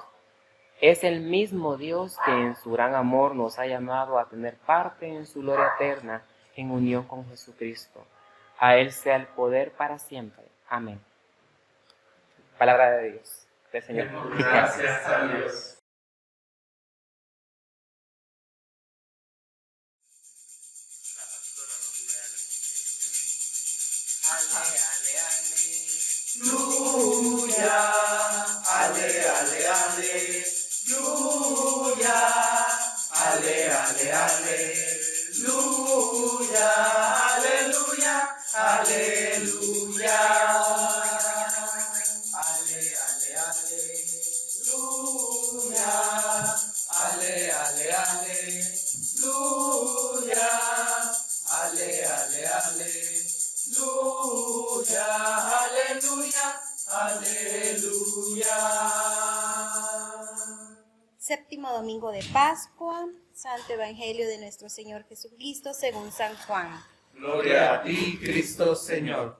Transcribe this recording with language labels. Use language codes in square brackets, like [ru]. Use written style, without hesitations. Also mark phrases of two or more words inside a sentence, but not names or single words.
[es] Es el mismo Dios que en su gran amor nos ha llamado a tener parte en su gloria eterna en unión con Jesucristo. A Él sea el poder para siempre. Amén. Palabra de Dios, del Señor. Gracias a Dios. Aleluya, ale, ale, aleluya, ale, ale, aleluya, aleluya, aleluya, ale, ale, aleluya, ale, ale, aleluya, ale, ale, aleluya, aleluya, aleluya. Séptimo domingo de Pascua, Santo Evangelio de nuestro Señor Jesucristo según San Juan. Gloria a ti, Cristo Señor.